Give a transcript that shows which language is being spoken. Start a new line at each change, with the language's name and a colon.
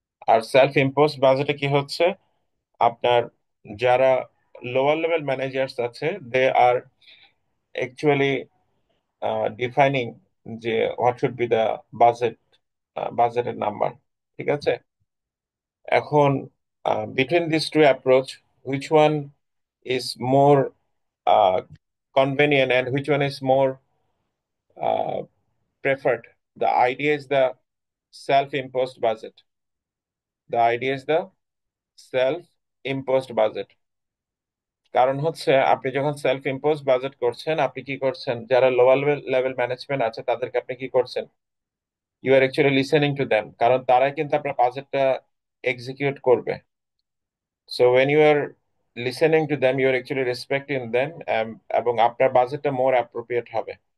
Bangla: আর self impose বাজেটে কি হচ্ছে? আপনার যারা লোয়ার লেভেল ম্যানেজার্স আছে,
English: they are actually defining যে what should be the budget,
Bangla: বাজেটের নাম্বার। ঠিক আছে?
English: এখন between this two approach, which one is more convenient and which one is more preferred? The idea is the self-imposed budget. The idea is the self-imposed budget.
Bangla: কারণ হচ্ছে আপনি যখন self impose budget করছেন, আপনি কি করছেন? যারা লোয়ার লেভেল ম্যানেজমেন্ট আছে তাদেরকে আপনি কি করছেন?
English: you are actually listening to them,
Bangla: কারণ তারাই কিন্তু আপনার বাজেটটা এক্সিকিউট করবে।
English: so when you are listening to them, you are actually respecting them,
Bangla: এবং আপনার বাজেটটা মোর অ্যাপ্রোপ্রিয়েট হবে।